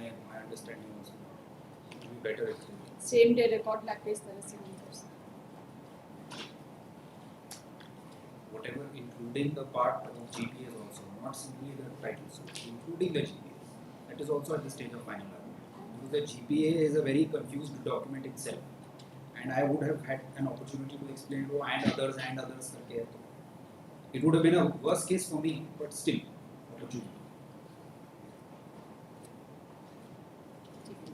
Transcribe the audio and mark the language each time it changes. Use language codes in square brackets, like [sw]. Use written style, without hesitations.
[en] My understanding also it will be better actually. [hi] Same day record लाके इस तरह से नहीं कर सकते. [en] Whatever including the part of GPS also, not simply the title, so including the GPS. That is also at the stage of final argument. Because the GPA is a very confused document itself, and I would have had an opportunity to explain to and others [hi] करके है तो [en] it would have been a worse case for me, but still opportunity.